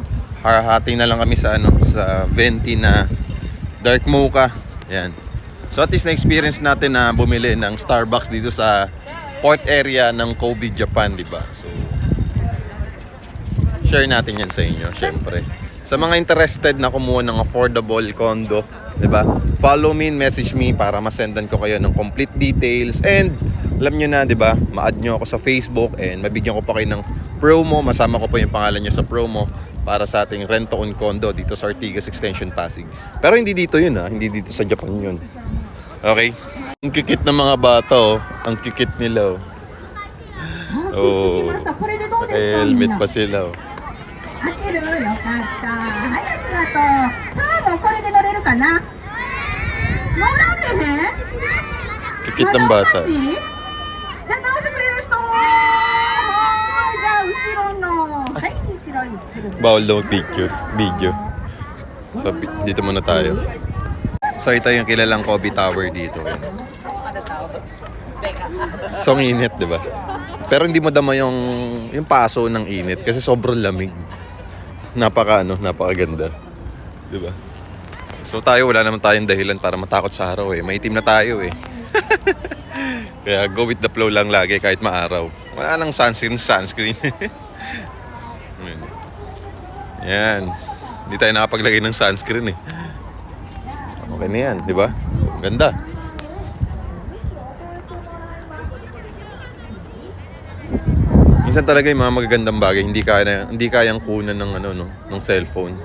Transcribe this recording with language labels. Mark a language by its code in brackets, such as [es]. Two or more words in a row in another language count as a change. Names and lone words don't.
[tl] Hati na lang kami sa sa venti na [en] dark mocha. [tl] Yan. So at least na-experience natin na bumili ng Starbucks dito sa [en] port area [tl] ng Kobe, Japan, di ba? So share natin yan sa inyo, syempre. Sa mga interested na kumuha ng [en] affordable condo, [tl] di ba? [en] Follow me and message me [tl] para masendan ko kayo ng complete details. And alam nyo na, di ba? Ma-add nyo ako sa Facebook and mabigyan ko pa kayo ng promo. Masama ko pa yung pangalan nyo sa promo para sa ating [en] rent-to-own condo [tl] dito sa Ortigas Extension, Pasig. Pero hindi dito yun, ha? Hindi dito sa Japan yun. Okay? Ang kikit ng mga bata, oh. Ang kikit nila, oh. Oh. Helmet pa sila, oh. [ja] 開けるよかったはいありがとうさあもうこれで乗れるかな乗られへん [tl] Kikit ng bata. [ja] まだおかしいじゃあ直してくれる人はいじゃあ後ろのはい後ろに来る [tl] Bawal daw picture, video. So, dito muna tayo. So, ito yung kilalang Kobe Tower dito. So, ang init, di ba? Pero hindi mo dama yung paso ng init kasi sobrang lamig. Napakaganda. Di ba? So, tayo, wala naman tayong dahilan para matakot sa araw eh. Maitim na tayo eh. Kaya [en] go with the flow [tl] lang lagi kahit maaraw. Wala nang sunscreen. Yan. Hindi tayo nakapaglagay ng sunscreen eh. Okay na yan, di ba? Ganda. Minsan talaga yung mga magagandang bagay hindi kayang kunan ng ng cellphone.